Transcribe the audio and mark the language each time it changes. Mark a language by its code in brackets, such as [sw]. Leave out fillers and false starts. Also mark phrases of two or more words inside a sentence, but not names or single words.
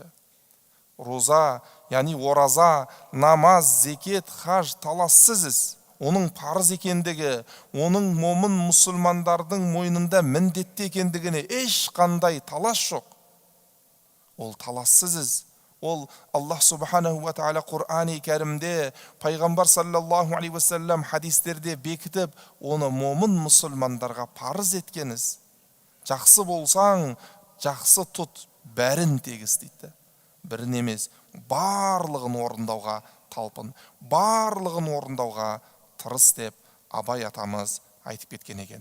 [kk] Руза, яғни ораза, намаз, зекет, қаж талассыз із. Оның парыз екендігі, оның момын мұсылмандардың мойнында міндетті екендігіне ешқандай талас жоқ. Ол талассыз із. Ол Аллах [ar] سبحانه وتعالى [kk] Құр'ани кәрімде, пайғамбар [ar] صلى الله عليه وسلم [kk] хадистерде бекітіп, оны момын мұсылмандарға парыз еткеніз. Жақсы болсаң, жақсы тұт, бәрін тегіс дейді. Бірін емес, барлығын орындауға талпын, барлығын орындауға тырыс деп Абай атамыз айтып кеткен екен.